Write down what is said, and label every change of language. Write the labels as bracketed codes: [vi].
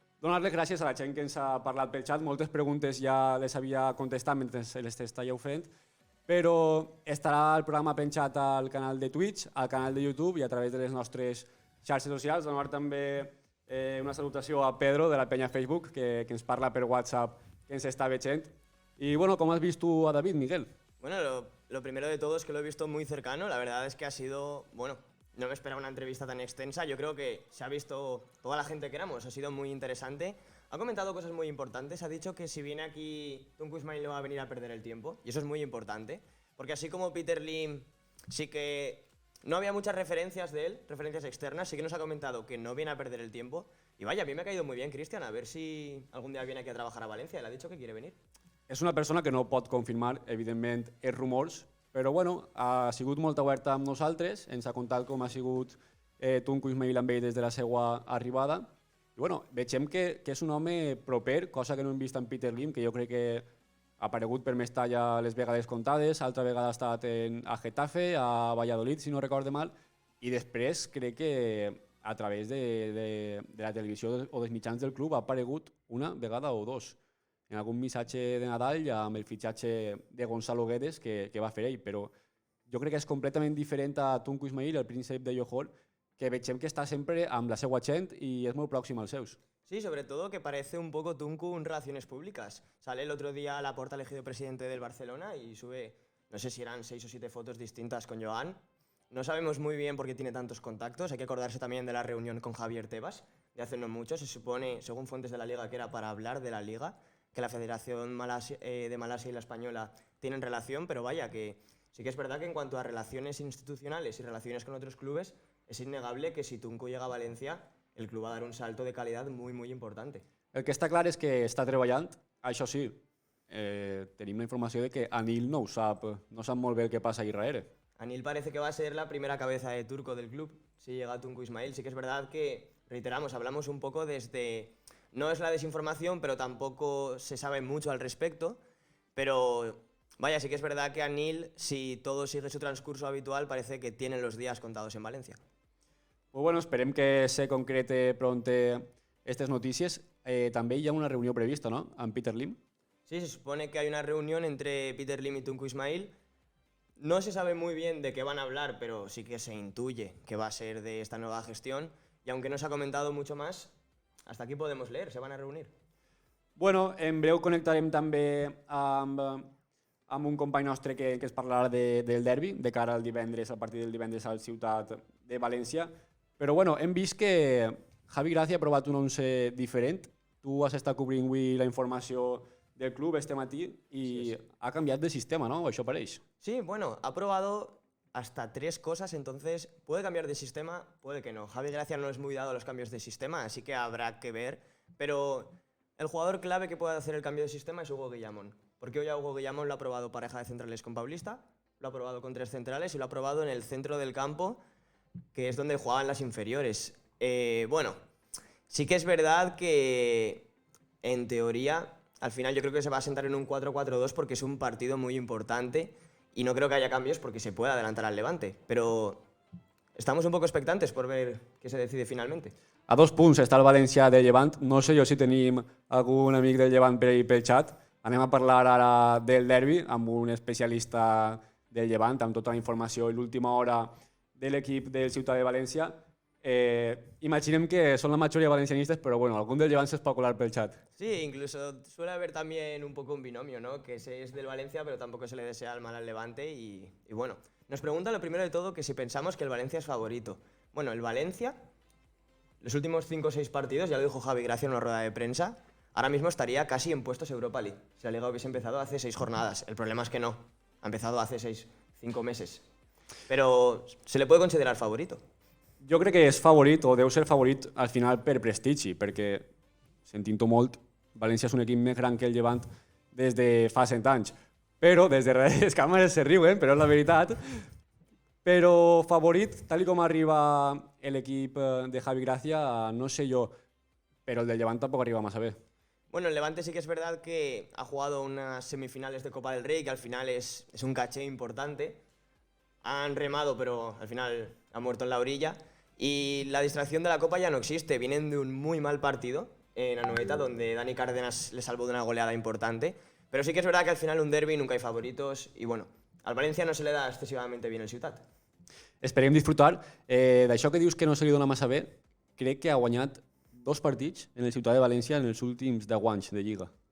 [ca] Donar-les gràcies a la gent que ens ha parlat pel xat. Moltes preguntes ja les havia contestat mentre les estàveu fent, però estarà el programa penjat al canal de Twitch, al canal de YouTube i a través de les nostres xarxes socials. Donar també una salutació a Pedro de la penya Facebook, que ens parla per WhatsApp, que ens està veient. [es] I bueno, ¿cómo has visto tú a David, Miguel? Bueno, lo primero de todo es que lo he visto muy cercano. La verdad es que ha sido, bueno, no me esperaba una entrevista tan extensa. Yo creo que se ha visto toda la gente que éramos. Ha sido muy interesante. Ha comentado cosas muy importantes. Ha dicho que si viene aquí Tunku Ismail le va a venir a perder el tiempo. Y eso es muy importante. Porque así como Peter Lim sí que no había muchas referencias de él, referencias externas, sí que nos ha comentado que no viene a perder el tiempo. Y vaya, a mí me ha caído muy bien, Cristian. A ver si algún día viene aquí a trabajar a Valencia. Él ha dicho que quiere venir. [ca] És una persona que no pot confirmar, evidentment, els rumors, però bueno, ha sigut molt oberta amb nosaltres, ens ha contat com ha sigut Tunku Ismail amb ell des de la seva arribada. I bueno, veiem que és un home proper, cosa que no hem vist en Peter Lim, que jo crec que ha aparegut per Mestalla les vegades comptades, altra vegada ha estat a Getafe, a Valladolid, si no recorde mal, i després crec que a través de la televisió o dels mitjans del club ha aparegut una vegada o dos en algun missatge de Nadal amb el fitxatge de Gonzalo Guedes que va fer ell, però jo crec que és completament diferent a Tunku Ismail, el príncep de Johor, que veiem que està sempre amb la seva gent i és molt pròxim als seus. [es] Sí, sobre todo que parece un poco Tunku en relaciones públicas. Sale el otro día a Laporta elegido presidente del Barcelona y sube, no sé si eran 6 o 7 fotos distintas con Joan. No sabemos muy bien por qué tiene tantos contactos. Hay que acordarse también de la reunión con Javier Tebas de hace no mucho. Se supone, según fuentes de la Liga, que era para hablar de la Liga, que la Federación de Malasia y la Española tienen relación, pero vaya, que sí que es verdad que en cuanto a relaciones institucionales y relaciones con otros clubes, es innegable que si Tunku llega a Valencia, el club va a dar un salto de calidad muy, muy importante. [ca] El que està clar és que està treballant, això sí, tenim la informació de que Anil no ho sap, no sap molt bé el que passa ahí darrere. [es] Anil parece que va a ser la primera cabeza de turco del club, si llega Tunku Ismail. Sí que es verdad que, reiteramos, hablamos un poco desde no es la desinformación, pero tampoco se sabe mucho al respecto. Pero vaya, sí que es verdad que Anil, si todo sigue su transcurso habitual, parece que tienen los días contados en València. [ca] Pues bueno, esperem que se concrete pronte aquestes notícies. També hi ha una reunió prevista, no?, amb Peter Lim. [es] Sí, se supone que hay una reunión entre Peter Lim y Tunku Ismail. No se sabe muy bien de qué van a hablar, pero sí que se intuye que va a ser de esta nueva gestión. Y aunque no se ha comentado mucho más, hasta aquí podemos leer, se van a reunir. [ca] Bueno, en breu connectarem també amb un company nostre que es parlarà del derbi, de cara al divendres, al partit del divendres al Ciutat de València. Però bueno, hem vist que Javi Gracia ha provat un 11 diferent. Tu has estat cobrint avui la informació del club este matí i ha canviat de sistema, ¿no? Això pareix. [es] Sí, bueno, ha probado hasta 3 cosas, entonces puede cambiar de sistema, puede que no. Javi Gracia no es muy dado a los cambios de sistema, así que habrá que ver. Pero el jugador clave que puede hacer el cambio de sistema es Hugo Guillamón. Porque hoy a Hugo Guillamón lo ha probado pareja de centrales con Paulista, lo ha probado con 3 centrales y lo ha probado en el centro del campo, que es donde jugaban las inferiores. Bueno, sí que es verdad que en teoría al final yo creo que se va a sentar en un 4-4-2 porque es un partido muy importante y no creo que haya cambios porque se puede adelantar al Levante. Pero estamos un poco expectantes por ver qué se decide finalmente. [ca] A 2 punts està el València de Llevant. No sé jo si tenim algun amic del Llevant per ahí pel xat. Anem a parlar ara del derbi amb un especialista del Llevant, amb tota la informació i l'última hora de l'equip del Ciutat de València. [es] Imaginem que son la mayoría valencianistas, pero bueno, algún [ca] del Llevant se pot colar pel chat. [es] Sí, incluso suele haber también un poco un binomio, ¿no? Que se es del Valencia, pero tampoco se le desea el mal al Levante y bueno. Nos pregunta lo primero de todo que si pensamos que el Valencia es favorito. Bueno, el Valencia, los últimos 5 o 6 partidos, ya lo dijo Javi Gracia en una rueda de prensa, ahora mismo estaría casi en puestos Europa League. Si la Liga hubiese empezado hace 6 jornadas. El problema es que no, ha empezado hace 5 meses. Pero se le puede considerar favorito. [ca] Jo crec que és favorit, o deu ser favorit al final per prestigi, perquè, sentint-ho molt, València és un equip més gran que el Llevant des de fa 100 anys. Però, des de les càmeres se riuen, però és la veritat. Però favorit, tal com arriba l'equip de Javi Gracia, no sé jo, però el del Llevant tampoc arriba massa bé. [es] Bueno, el Levante sí que es verdad que ha jugado unas semifinales de Copa del Rey, que al final es un caché importante. Han remado, pero al final han muerto en la orilla. Y la distracción de la Copa ya no existe. Vienen de un muy mal partido en Anoeta, donde Dani Cárdenas le salvó de una goleada importante. Pero sí que es verdad que al final un derbi nunca hay favoritos. Y bueno, al Valencia no se le da excesivamente bien el Ciutat. [ca] Esperem disfrutar. D'això que dius que no se li dona massa bé, crec que ha guanyat 2 partits en el Ciutat de València en els últims 10 anys de Lliga.